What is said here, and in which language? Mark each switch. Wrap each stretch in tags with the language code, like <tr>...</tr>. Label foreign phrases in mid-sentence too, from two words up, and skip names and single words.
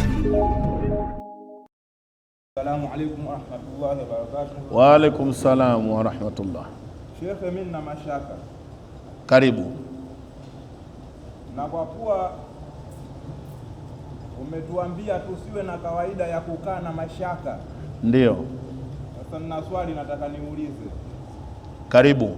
<ar>السلام عليكم ورحمة الله وبركاته. وعليكم السلام ورحمة الله.</ar> <sw>Sheikh, mimi na mashaka. Karibu. Na kwa kuwa umetuambia tusiwe na kawaida ya kukaa na mashaka. Ndio. Sasa nina swali nataka niulize. Karibu.</sw>